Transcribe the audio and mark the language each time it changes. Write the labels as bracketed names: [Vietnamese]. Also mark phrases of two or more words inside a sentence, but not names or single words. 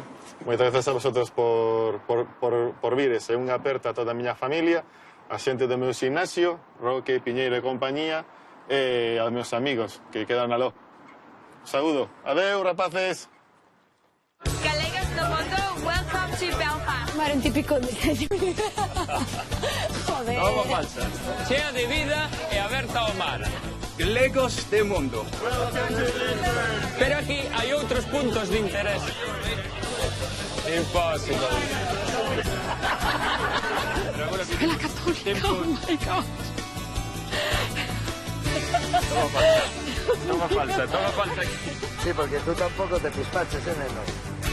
[Galician] Moitas grazas a vosotros por vires. É unha aperta a toda a miña familia, a xente do meu gimnasio, Roque, Piñeiro e compañía, e aos meus amigos que quedan aló. Saúdo. Adeu, rapaces. Galegas do mundo, [English] welcome to Belfast. [Galician] Era un típico de... Joder. Toma falsa. Chea de vida e aberta ao mar. Galegos de mundo. Pero aquí hai outros puntos de interés. Impossible. [Spanish] La católica, [English] oh my God. [Galician] Toma falsa aquí. Sí, porque tú tampoco te pispaches, neno.